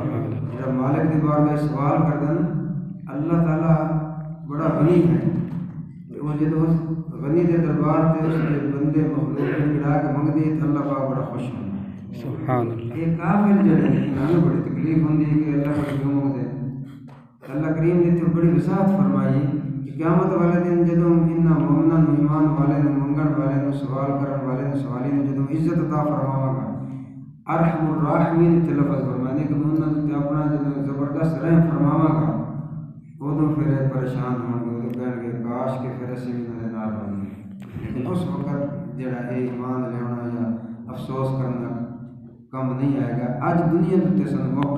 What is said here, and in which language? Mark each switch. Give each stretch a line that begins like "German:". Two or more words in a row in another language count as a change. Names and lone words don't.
Punjabi: جڑا مالک دی بارگاہ سوال کردا نا، اللہ تعالیٰ بڑا غنی ہے، وہ جدو اس غنی دے دربار تے اس دے بندے مخلوق گڑا کے منگدے تے
Urdu: اللہ پاک بڑا خوش ہوتا ہے۔
Arabic: سبحان اللہ۔
Punjabi: یہ کافر جڑے انہاں بڑی تکلیف ہوندی ہے کہ اللہ کو کیوں منگدے۔ اللہ کریم نے تو بڑی وضاحت فرمائی کہ قیامت والے دن جدوں انہاں مومناں نوں، ایمان والے نوں، منگن والے نوں، سوال کرن والے نوں، سوالی نوں جدوں عزت عطا فرماواں گا،
Arabic: ارحم الراحمین
Punjabi: تے لفظ فرمانے کہ میں انہاں تے اپنا جدوں زبردست رحم فرماواں گا، ادوں پھر پریشان ہون گے، ادوں کہن گے کاش کہ پھر اسی بھی انہاں دے نال ہوندے۔
Urdu: لیکن اس وقت جڑا ایمان لیاونا یا افسوس کرنا کم نہیں آئے گا۔
Punjabi: اج دنیا تے سن موقع